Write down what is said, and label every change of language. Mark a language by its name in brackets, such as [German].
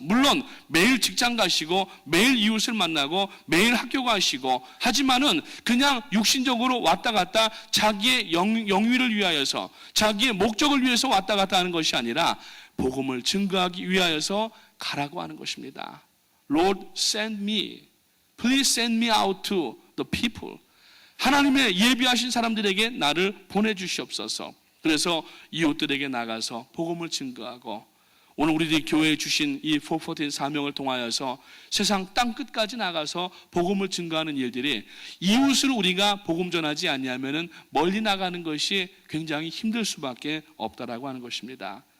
[Korean] 물론 매일 직장 가시고 매일 이웃을 만나고 매일 학교 가시고 하지만은 그냥 육신적으로 왔다 갔다 자기의 영위를 위하여서 자기의 목적을 위해서 왔다 갔다 하는 것이 아니라 복음을 증거하기 위하여서 가라고 하는 것입니다. [English] Lord, send me. Please send me out to the people. [Korean] 하나님의 예비하신 사람들에게 나를 보내주시옵소서. 그래서 이웃들에게 나가서 복음을 증거하고, 오늘 우리들이 교회에 주신 이 414 사명을 통하여서 세상 땅끝까지 나가서 복음을 증거하는 일들이, 이웃을 우리가 복음 전하지 아니하면은 멀리 나가는 것이 굉장히 힘들 수밖에 없다라고 하는 것입니다.